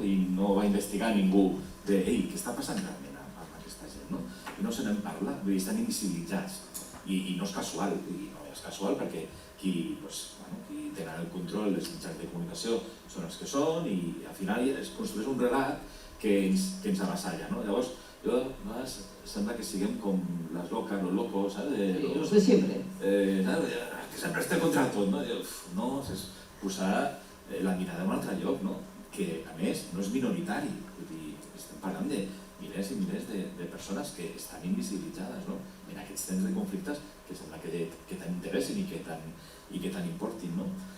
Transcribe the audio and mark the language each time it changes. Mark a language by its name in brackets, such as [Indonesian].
[Catalan] I no va investigar ningú de què està passant realment amb aquesta gent, no? I no se n'en parla, vull dir, estan invisibilitzats. I no és casual, i no és casual perquè qui tenen el control dels mitjans de comunicació són els que són i al final es construeix un relat que ens avassalla, no? Llavors, jo sembla que siguem com les locas, [Spanish] los locos, ¿sabes? Los de siempre. [Catalan] Que sempre estem contra tot, no? No, és posar la mirada en un altre lloc, no? Que, a més, no és minoritari. Vull dir, estem parlant de milers i milers de persones que estan invisibilitzades, no? En aquests temps de conflictes que sembla que tant interessin i que tant importin, no?